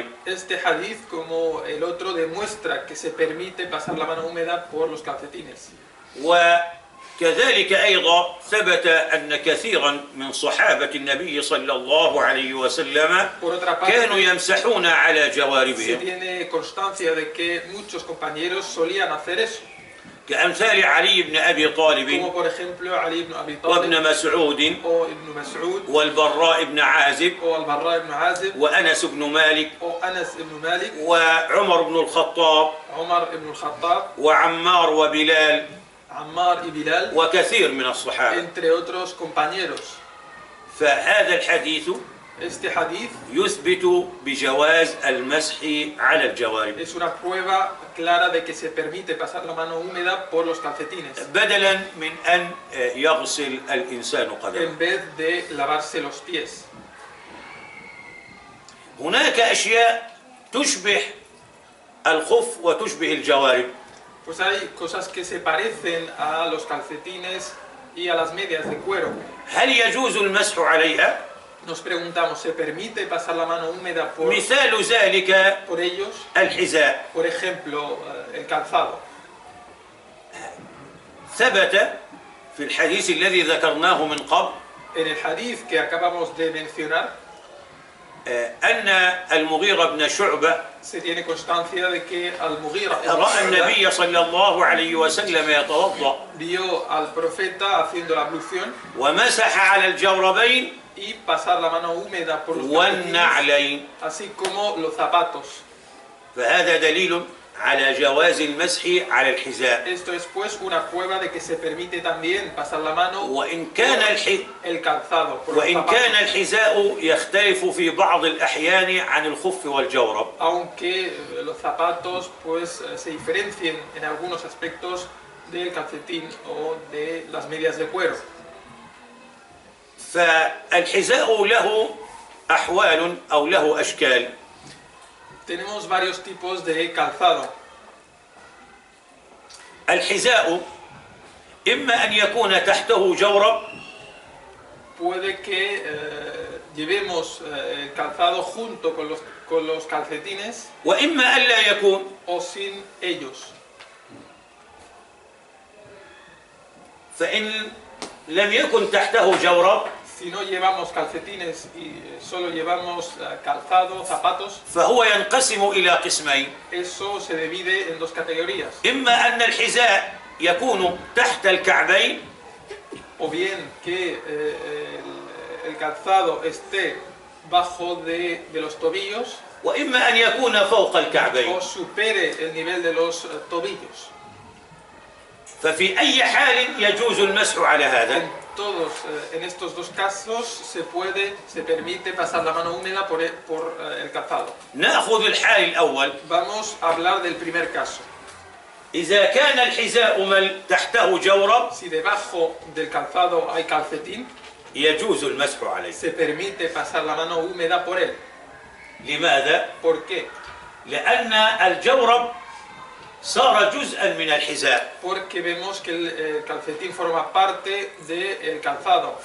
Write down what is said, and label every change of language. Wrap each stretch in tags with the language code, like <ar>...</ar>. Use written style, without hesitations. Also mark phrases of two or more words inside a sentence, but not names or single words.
<es>Este hadith, como el otro, demuestra que se permite pasar la mano húmeda por los calcetines.</es> <ar>وكذلك أيضا ثبت أن كثيرا من صحابة النبي صلى الله عليه وسلم</ar> <es>Por otra parte,</es> <ar>كانوا يمسحون على</ar> <es>se</es> <ar>جواربهم</ar> <es>tiene constancia de que muchos compañeros solían hacer eso,</es> <ar>كأمثال علي بن أبي طالب</ar> <es>como por ejemplo Ali ibn Abi</es> <ar>وابن</ar> <es>Talib</es> <ar>مسعود</ar> <es>o Ibn Mas'ud</es> <ar>والبراء بن عازب</ar> <es>o Al-Barra ibn Azib</es> <ar>وأنس بن مالك</ar> <es>o Anas ibn Malik,</es> <ar>وعمر بن الخطاب</ar> <es>Umar ibn al-Khattab,</es> <ar>وعمار وبلال</ar> <es>Ammar y Bilal,</es> <ar>وكثير من الصحابة.</ar> <es>entre otros compañeros.</es> <ar>فهذا الحديث</ar> <es>Este hadith</es> <ar>يثبت بجواز المسح على الجوارب</ar> <es>es una prueba clara de que se permite pasar la mano húmeda por los calcetines</es> <ar>بدلا من أن يغسل الإنسان قدمه.</ar> <es>en vez de lavarse los pies.</es> <ar>هناك أشياء تشبه الخف وتشبه الجوارب.</ar> <es>Pues hay cosas que se parecen a los calcetines y a las medias de cuero.</es> <ar>هل يجوز المسح عليها؟</ar> <es>Nos preguntamos, ¿se permite pasar la mano húmeda</es> <ar>مثال ذلك</ar> <es>por ellos?</es> <ar>الحذاء.</ar> <es>Por ejemplo, el calzado.</es> <ar>ثبت في الحديث الذي ذكرناه من قبل</ar> <es>En el hadith que acabamos de mencionar,</es> <ar>أن المغيرة بن شعبة</ar> <es>se tiene constancia de que Al-Mughira</es> <ar>رأى النبي صلى الله عليه وسلم يتوضأ</ar> <es>vio al profeta haciendo la ablución</es> <ar>ومسح على الجوربين</ar> <es>y pasar la mano húmeda por los calcetines,</es> <ar>والنعلين.</ar> <es>así como los zapatos.</es> <ar>فهذا دليل على جواز المسح على الحذاء.</ar> <es>Esto es pues una prueba de que se permite también pasar la mano</es> <ar>وإن</ar> <es>por</es> <ar>كان</ar> <es>el calzado, por los</es> <ar>وإن</ar> <es>zapatos.</es> <ar>كان الحذاء يختلف في بعض الأحيان عن الخف والجورب.</ar> <es>Aunque los zapatos pues se diferencien en algunos aspectos del calcetín o de las medias de cuero.</es> <ar>فالحذاء له أحوال أو له أشكال.</ar> <es>Tenemos varios tipos de calzado.</es> <ar>الحذاء إما أن يكون تحته جورب</ar> <es>Puede que llevemos el calzado junto con los calcetines</es> <ar>وإما أن لا يكون.</ar> <es>o sin ellos.</es> <ar>فإن لم يكن تحته جورب</ar> <es>Si no llevamos calcetines y solo llevamos calzado, zapatos,</es> <ar>فهو ينقسم إلى قسمين.</ar> <es>eso se divide en dos categorías.</es> <ar>إما أن الحذاء يكون تحت الكعبين</ar> <es>O bien que el calzado esté bajo de los tobillos</es> <ar>وإما أن يكون فوق الكعبين.</ar> <es>o supere el nivel de los tobillos.</es> <ar>ففي أي حال يجوز المسح على هذا.</ar> <es>En estos dos casos se permite pasar la mano húmeda por el calzado.</es> <ar>نأخذ الحال الأول.</ar> <es>Vamos a hablar del primer caso.</es> <ar>إذا كان الحذاء تحته جورب</ar> <es>Si debajo del calzado hay calcetín,</es> <ar>يجوز المسح عليه.</ar> <es>se permite pasar la mano húmeda por él.</es> <ar>لماذا؟</ar> <es>¿Por qué?</es> <ar>لأن الجورب صار جزءا من الحذاء</ar> <es>Porque vemos que el calcetín forma parte del calzado</es>